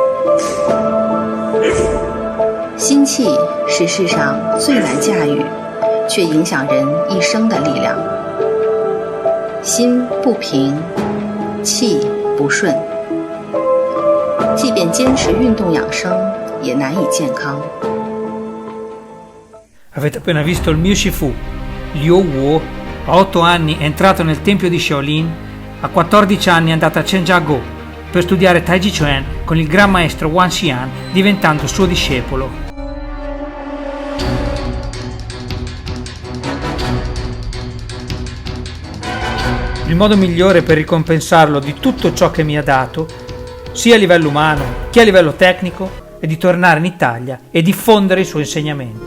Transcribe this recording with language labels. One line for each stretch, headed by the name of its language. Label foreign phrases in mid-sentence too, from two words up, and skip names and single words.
Chinese: 心气是世上最难驾驭，却影响人一生的力量。心不平，气不顺，即便坚持运动养生，也难以健康。
Italian: Avete appena visto il Miu Shifu. Liu Wu, a 8 anni è entrato nel tempio di Shaolin, a 14 anni è andato a Zhengzhou per studiare Tai Chi Chuan con il Gran Maestro Wan Xian, diventando suo discepolo. Il modo migliore per ricompensarlo di tutto ciò che mi ha dato, sia a livello umano che a livello tecnico, è di tornare in Italia e diffondere i suoi insegnamenti.